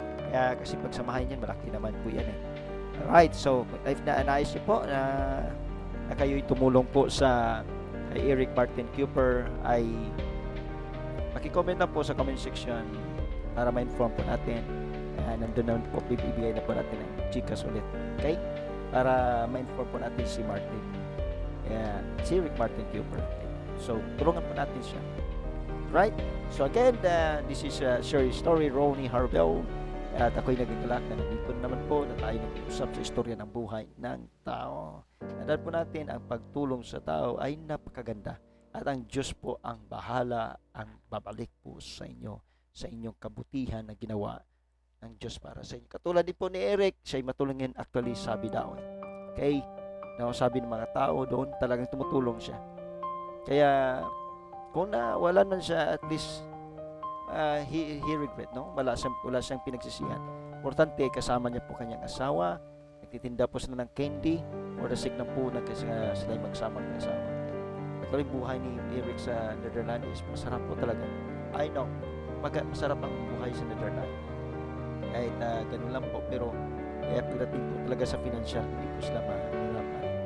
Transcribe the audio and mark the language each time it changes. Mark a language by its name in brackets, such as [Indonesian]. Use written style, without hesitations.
[Filipino] Kasi pagsamahin yan, malaki naman po yan [English] Alright, so if [Filipino] na-anais niyo po na kayo'y tumulong po sa kay Eric Martin Cooper ay maki-comment lang po sa comment section para ma-inform po natin. Nandun naman po, bibigay na po natin ng chikas ulit. Okay? Para ma-inform po natin si Martin. Si Eric Martin Cooper. So, tulungan po natin siya. [English] Right? So again, this is Sherry Story, Ronnie Harbel. [Filipino] At ako'y nagagalak na nandito naman po na tayo nag-usap sa istorya ng buhay ng tao. Tandaan po natin, ang pagtulong sa tao ay napakaganda. At ang Diyos po ang bahala, ang babalik po sa inyo, sa inyong kabutihan na ginawa ng Diyos para sa inyo. Katulad din po ni Eric, siya'y matulungin actually sabi daw. Okay? Sabi ng mga tao doon, talagang tumutulong siya. Kaya, kung wala man siya, at least, [English] he regret, [Filipino] no? Wala siyang pinagsisihan. Importante, kasama niya po kanyang asawa, nagtitinda po sila ng candy, [English] for the sake [Filipino] na po na kasi sila magsama ng asawa. At yung buhay ni Eric sa Netherlands, masarap po talaga. [English] I know, [Filipino] masarap ang buhay sa Netherlands. Kahit ganun lang po, pero pagdating po talaga sa financial, hindi po sila mahirapan.